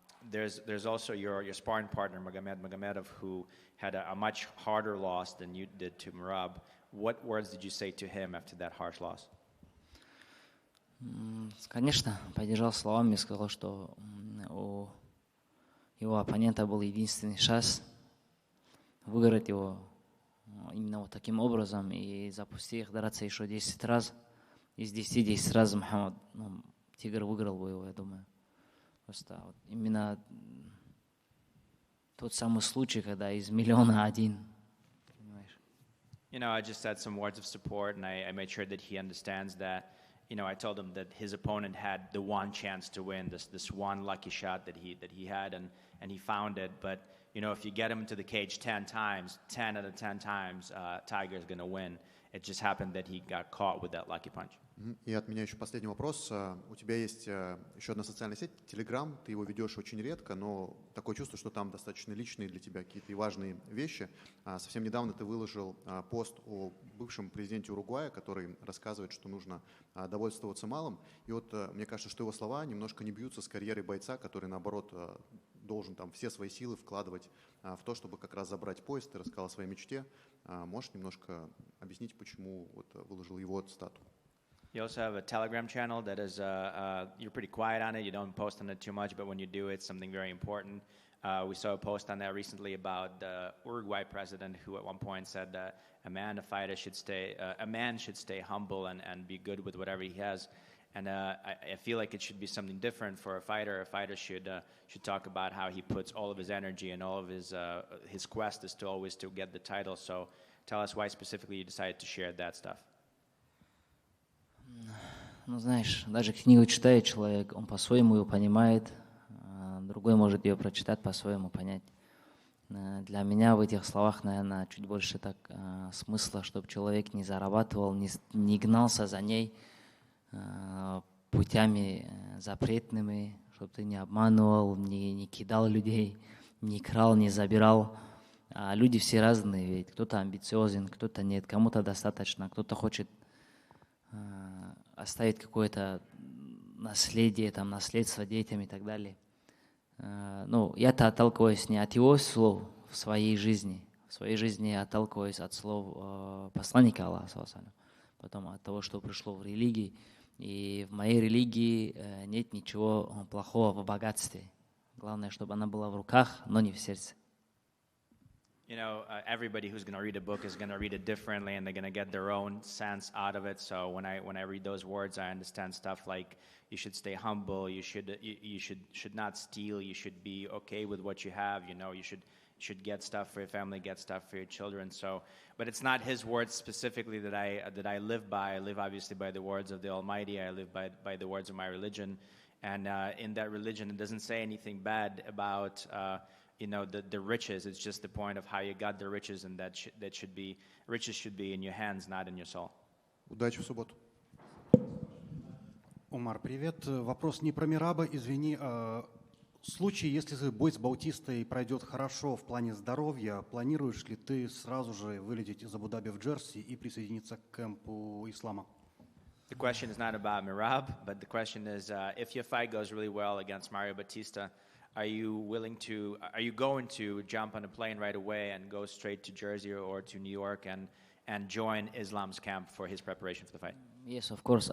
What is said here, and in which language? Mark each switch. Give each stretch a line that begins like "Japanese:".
English: There's also your sparring partner, Magomedov, who had a much harder loss than you did to Merab. What words did you say to him after that harsh loss?
Russian: Конечно, поддержал словами и сказал, что у его оппонента был единственный шанс выиграть его именно вот таким образом и запустить их драться еще 10 раз. Из 10 раз Мухаммад, Тигр выиграл бы его, я думаю. Просто вот именно тот самый случай, когда из миллиона один.
English: You know, I just said some words of support, and I made sure that he understands that. You know, I told him that his opponent had the one chance to win, this one lucky shot that he had, and he found it. But you know, if you get him into the cage 10 times, 10 out of 10 times, Tiger's going to win. It just happened that he got caught with that lucky punch.
Russian: И от меня еще последний вопрос. У тебя есть еще одна социальная сеть, Telegram. Ты его ведешь очень редко, но такое чувство, что там достаточно личные для тебя какие-то и важные вещи. Совсем недавно ты выложил пост о бывшем президенте Уругвая, который рассказывает, что нужно довольствоваться малым. И вот мне кажется, что его слова немножко не бьются с карьерой бойца, который, наоборот, должен там все свои силы вкладывать в то, чтобы как раз забрать пояс. Ты рассказал о своей мечте. Можешь немножко объяснить, почему вот выложил его цитату?
English: You also have a Telegram channel that is, you're pretty quiet on it. You don't post on it too much, but when you do, it's something very important. We saw a post on that recently about the Uruguay president who at one point said that a man should stay humble and be good with whatever he has. And I feel like it should be something different for a fighter. A fighter should talk about how he puts all of his energy and all of his quest is to always to get the title. So tell us why specifically you decided to share that stuff.
Russian: Ну, знаешь, даже книгу читает человек, он по-своему ее понимает, другой может ее прочитать, по-своему понять. Для меня в этих словах, наверное, чуть больше так смысла, чтобы человек не зарабатывал, не гнался за ней путями запретными, чтобы ты не обманывал, не кидал людей, не крал, не забирал. А люди все разные, ведь кто-то амбициозен, кто-то нет, кому-то достаточно, кто-то хочет оставить какое-то наследие, там, наследство детям и так далее. Ну, я-то отталкиваюсь не от его слов в своей жизни. В своей жизни я отталкиваюсь от слов посланника Аллаха, потом от того, что пришло в религии. И в моей религии нет ничего плохого в богатстве. Главное, чтобы она была в руках, но не в сердце.
English: You know, everybody who's going to read a book is going to read it differently, and they're going to get their own sense out of it. So when I read those words, I understand stuff like you should stay humble, you should not steal, you should be okay with what you have. You know, you should get stuff for your family, get stuff for your children. So, but it's not his words specifically that I live by. I live obviously by the words of the Almighty. I live by the words of my religion, and in that religion, it doesn't say anything bad about. You know, the riches. It's just the point of how you got the riches, and riches should be in your hands, not in your soul.
Russian: Удачи в субботу. Умар, привет. Вопрос не про Мераба, извини. В случае, если бой с Баутистой пройдет хорошо в плане здоровья, планируешь ли ты сразу же вылететь из Абу-Даби в Джерси и присоединиться к кемпу Ислама?
English: The question is not about Merab, but the question is, if your fight goes really well against Mario Batista, are you going to jump on a plane right away and go straight to Jersey or to New York and join Islam's camp for his preparation for the fight? Yes, of course.